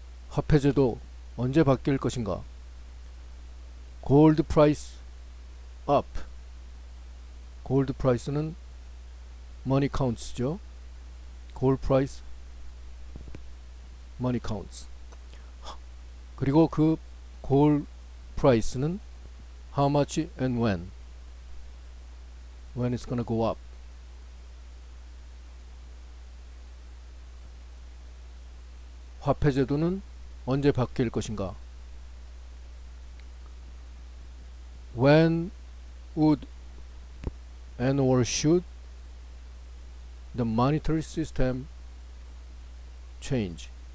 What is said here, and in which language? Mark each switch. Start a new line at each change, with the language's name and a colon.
Korean: 화폐제도 언제 바뀔 것인가? 골드 프라이스 업. 골드 프라이스는 머니 카운트죠. 골드 프라이스 머니 카운트. 그리고 그 골드 프라이스는
English: how much and when it's gonna go up.
Korean: 화폐 제도는 언제 바뀔 것인가?
English: When would and or should the monetary system change?